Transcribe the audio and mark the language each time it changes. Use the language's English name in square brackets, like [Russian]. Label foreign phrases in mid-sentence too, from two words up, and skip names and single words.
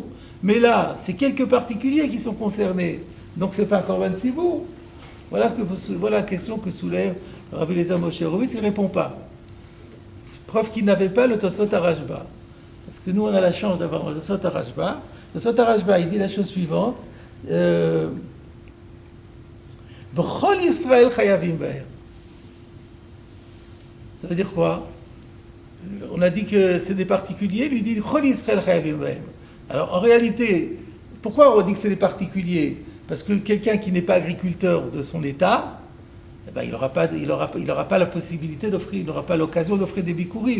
[French] Mais là, c'est quelques particuliers qui sont concernés. Donc c'est pas un [Hebrew] קרבן ציבור. [French] Voilà la question que soulève Rabbi Eliezer Moshe Horowitz, il ne répond pas. Preuve qu'il n'avait pas le Tosfot Rashba. Parce que nous, on a la chance d'avoir le Tosfot Rashba. Le Tosfot Rashba, il dit la chose suivante. [Hebrew] וכל ישראל חייבים בהר. [French] Ça veut dire quoi? On a dit que c'est des particuliers, lui dit [Hebrew] כל ישראל חייבים בהם. [French] Alors en réalité, pourquoi on dit que c'est des particuliers? Parce que quelqu'un qui n'est pas agriculteur de son état, eh ben, il n'aura pas la possibilité d'offrir, il n'aura pas l'occasion d'offrir des bikurim.